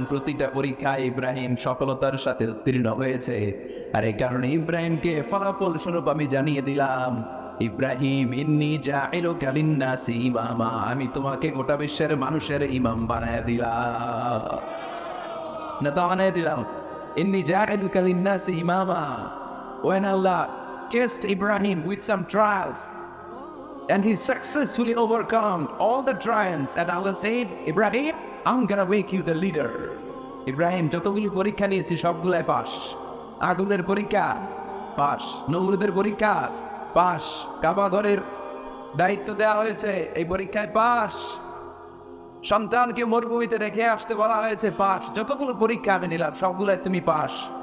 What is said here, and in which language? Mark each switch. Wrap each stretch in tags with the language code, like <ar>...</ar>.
<bn>প্রতিটা পরীক্ষায় ইব্রাহিম সফলতার সাথে উত্তীর্ণ হয়েছে। আর এই কারণে ইব্রাহিমকে ফলাফল স্বরূপ আমি জানিয়ে দিলাম, ইব্রাহিম</bn> <ar>ইন্নী জাঈলুকা লিন-নাসি ইমামা,</ar> <bn>আমি তোমাকে গোটা বিশ্বের মানুষের ইমাম বানায় দিলাম, নেতা বানায় দিলাম।</bn> <ar>ইন্নী জাঈলুকা লিন-নাসি ইমামা।</ar> <en>When Allah tested Ibrahim with some trials, and he successfully overcome all the trials, and Allah said, Ibrahim, I'm gonna make you the leader.</en> <bn>Ibrahim যতগুলি পরীক্ষা নিয়েছি সবগুলাই পাস। আগুনের পরীক্ষা পাস, নমরুদের পরীক্ষা পাস, কাবা ঘরের দায়িত্ব দেওয়া হয়েছে, এই পরীক্ষায় পাস। সন্তানকে মরুভূমিতে রেখে আসতে বলা হয়েছে, পাস। যতগুলো পরীক্ষা আমি নিলাম সবগুলোয় তুমি পাস।</bn>